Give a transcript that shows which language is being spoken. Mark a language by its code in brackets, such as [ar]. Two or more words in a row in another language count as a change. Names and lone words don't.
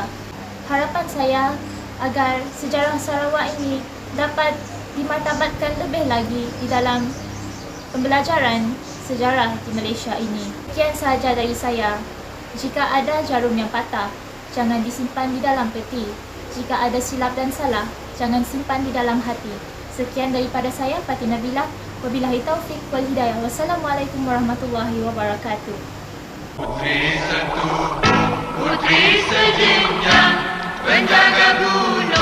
[ms] Harapan saya agar sejarah Sarawak ini dapat dimartabatkan lebih lagi di dalam pembelajaran sejarah di Malaysia ini. Sekian sahaja dari saya. Jika ada jarum yang patah, jangan disimpan di dalam peti. Jika ada silap dan salah, jangan simpan di dalam hati. Sekian daripada saya, Fatin Nabilah. [ar] وبالله التوفيق والهداية. والسلام عليكم ورحمة الله وبركاته. [ms] Putri Sentu, putri sejinjang, penjaga bumi.